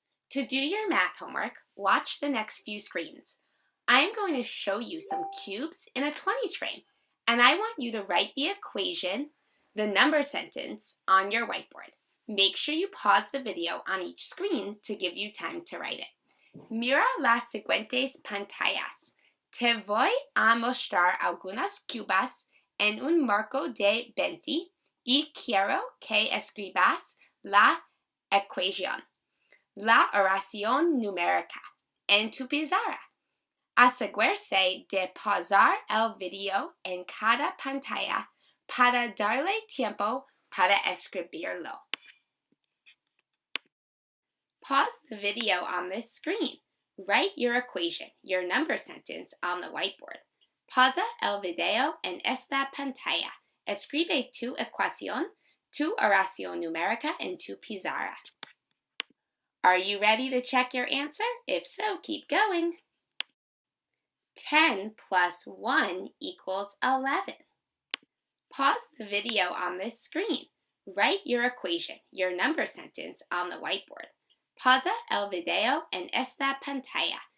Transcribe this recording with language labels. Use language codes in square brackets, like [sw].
[en] To do your math homework, watch the next few screens. I am going to show you some cubes in a 20s frame, and I want you to write the equation, the number sentence, on your whiteboard. Make sure you pause the video on each screen to give you time to write it. [es] Mira las siguientes pantallas. Te voy a mostrar algunas cubas en un marco de 20 y quiero que escribas la ecuación, la oración numérica, en tu pizarra. Asegúrese de pausar el video en cada pantalla para darle tiempo para escribirlo. [en] Pause the video on this screen. Write your equation, your number sentence, on the whiteboard. [es] Pausa el video en esta pantalla. Escribe tu ecuación, tu oración numérica en tu pizarra. [en] Are you ready to check your answer? If so, keep going. 10 plus 1 equals 11. Pause the video on this screen. Write your equation, your number sentence, on the whiteboard. [es] Pausa el video en esta pantalla.